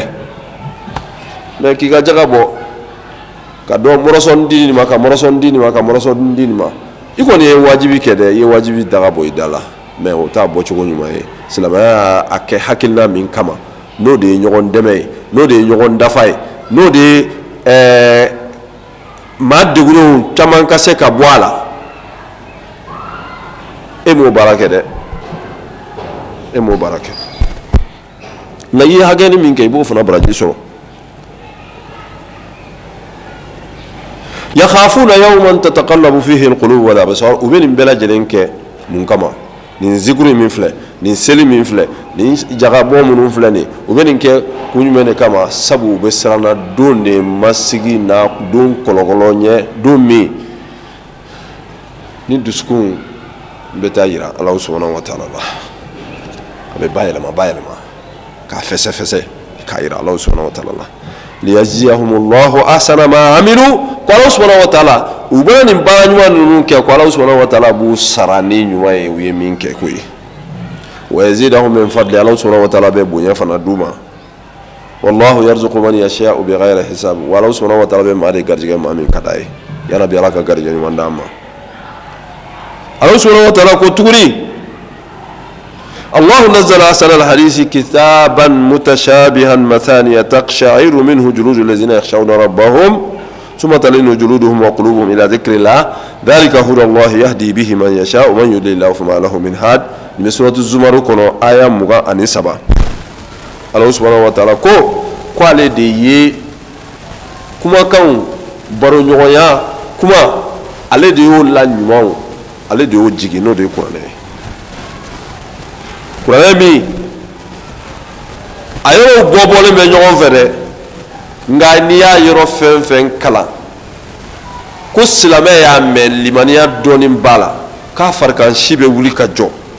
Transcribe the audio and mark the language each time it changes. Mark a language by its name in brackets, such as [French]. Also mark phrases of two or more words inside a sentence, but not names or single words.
[Bambara] mais k'i ka jaka bɔ ka dɔ mɔrɔsɔn di nin ma ka mɔrɔsɔn di nin ma ka mɔrɔsɔn di nin ma i kɔni ye wajibi kɛ dɛ i ye wajibi daga bɔ i da la mais o t'a bɔcogo ɲuman ye silamɛya y'a kɛ hakilina min kama n'o de ye ɲɔgɔn dɛmɛ ye n'o de ye ɲɔgɔn dafa ye n'o de ye maa degunenw caman ka se ka bɔ a la e m'o baara kɛ dɛ e m'o baara kɛ nka i ye hakɛ ni min kɛ i b'o fana baraji sɔrɔ [Arabic] يخافون يوما تتقلب فيه القلوب والأبصار [Bambara] u bɛ nin bɛɛ lajɛlen kɛ mun kama nin zikuru min filɛ nin seli min filɛ nin jagabɔ minnu filɛ nin u bɛ nin kɛ kun jumɛn de kama sabu u bɛ siran na don de ma sigi na don kɔlɔkɔlɔ ɲɛ don min ni dusukun bɛ taa yira Ala [Arabic] سبحانه وتعالى [Bambara] la a bɛ bayɛlɛma k'a fɛsɛfɛsɛ k'a yira Ala [Arabic] سبحانه وتعالى [Bambara] la [Arabic] ليجزيهم الله أحسن ما عملوا [Bambara] ko Ala [Arabic] سبحانه وتعالى [Bambara] u bɛ nin baara ɲuman ninnu kɛ ko Ala [Arabic] سبحانه و [Bambara] ta'ala b'u sara ni ɲuman ye u ye min kɛ ko ye [Arabic] ويزيدهم من فضل [Bambara] Ala [Arabic] سبحانه وتعالى [Bambara] bɛ bonya fana d'u ma [Arabic] والله يرزق من يشاء بغير حساب [Bambara] wa Ala [Arabic] سبحانه وتعالى [Bambara] bɛ maa de garijɛgɛ maa min ka d'a ye [Arabic] يا رب [Bambara] Ala ka garijɛgɛ ɲuman d'an ma Ala [Arabic] سبحانه وتعالى [Bambara] ko tuguni [Arabic] الله نزل أحسن الحديث كتابا متشابها مثانية تقشعر منه جلود الذين يخشون ربهم ثم تلين جلودهم وقلوبهم إلى ذكر الله ذلك هدى الله يهدي به من يشاء ومن يضلل الله فما له من هاد من سورة الزمر كنا آية مغا أن سبا الله سبحانه وتعالى [Bambara] ko ale de ye kumakanw baro ɲɔgɔnya kuma ale de y'o la ɲumanw ale de y'o jigi n'o de ye kuranɛ ye kuranɛ min a yɔrɔw bɔbɔlen bɛ ɲɔgɔn fɛ dɛ nka n'i y'a yɔrɔ fɛn fɛn kalan ko silamɛ y'a mɛn limaniya dɔɔnin b'a la k'a farikan si bɛ wuli ka jɔ